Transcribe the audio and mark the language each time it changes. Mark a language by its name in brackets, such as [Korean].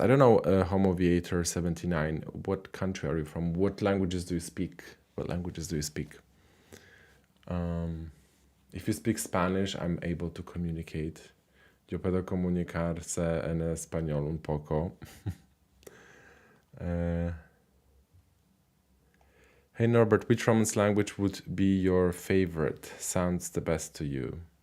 [English] I don't know, Homoviator 79, what country are you from? What languages do you speak? What languages do you speak? If you speak Spanish, I'm able to communicate. [Spanish] Yo puedo comunicarse en español un poco. [English] Hey Norbert, which Romance language would be your favorite? Sounds the best to you?